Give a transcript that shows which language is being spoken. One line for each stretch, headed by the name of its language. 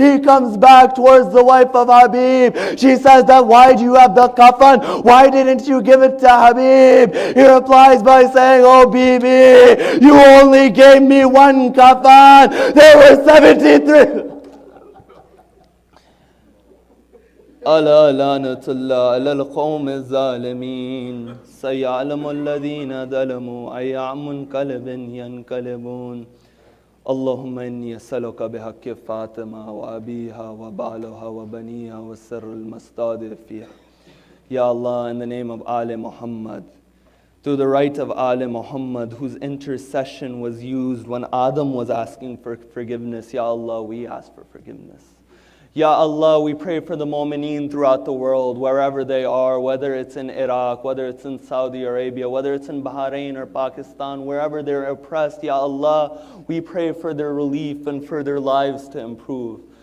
English: He comes back towards the wife of Habib. She says that, why do you have the kafan? Why didn't you give it to Habib? He replies by saying, oh Bibi, you only gave me one kafan. There were 73.
Arabic: ألا لعنة الله على القوم الظالمين سيعلم الذين ظلموا أي منقلب ينقلبون اللهم إني أسألك بحق فاطمة وأبيها وبعلها وبنيها والسر المستودع فيها.
English: Ya Allah, in the name of Ali Muhammad, through the right of Ali Muhammad, whose intercession was used when Adam was asking for forgiveness, Ya Allah, we ask for forgiveness. Ya Allah, we pray for the mu'mineen throughout the world, wherever they are, whether it's in Iraq, whether it's in Saudi Arabia, whether it's in Bahrain or Pakistan, wherever they're oppressed. Ya Allah, we pray for their relief and for their lives to improve.